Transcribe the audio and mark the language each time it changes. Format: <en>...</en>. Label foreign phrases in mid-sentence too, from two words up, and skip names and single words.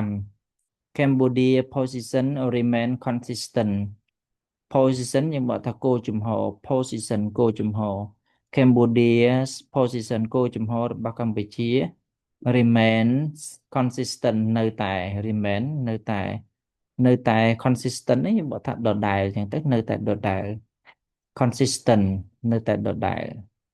<en>Cambodia position remain consistent position</en> <km>យើងบอกថាគោលជំហរ position គោលជំហរ</km> <en>Cambodia's position</en> <km>គោលជំហររបស់កម្ពុជា</km> <en>remains consistent</en> <km>នៅតែ remain នៅតែ consistent នេះយើងบอกថាដដែលអញ្ចឹងទៅនៅតែដដែល consistent នៅតែដដែល</km>